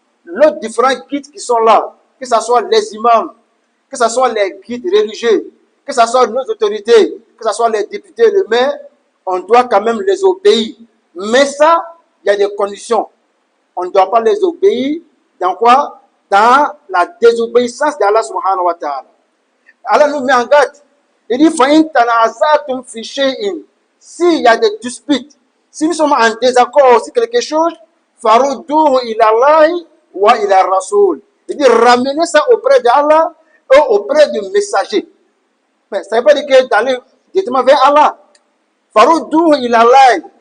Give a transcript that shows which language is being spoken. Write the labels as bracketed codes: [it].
[fr] Les différents guides qui sont là, que ce soit les imams, que ce soit les guides religieux, que ce soit nos autorités, que ce soit les députés, les maires, on doit quand même les obéir. Mais ça, il y a des conditions. On ne doit pas les obéir dans quoi? Dans la désobéissance d'Allah subhanahu wa ta'ala. Allah nous met en garde. Il dit, [ar] فَإِن تَنَازَعْتُمْ فِي شَيْءٍ. [fr] S'il y a des disputes, si nous sommes en désaccord sur quelque chose, [ar] فَرُدُّوهُ إِلَى اللَّهِ وَإِلَى الرَّسُولِ. [fr] Il dit, ramenez ça auprès d'Allah et auprès du messager. Mais ça ne veut pas dire que d'aller directement vers Allah. [ar] فَرُدُّوهُ إِلَى اللَّهِ.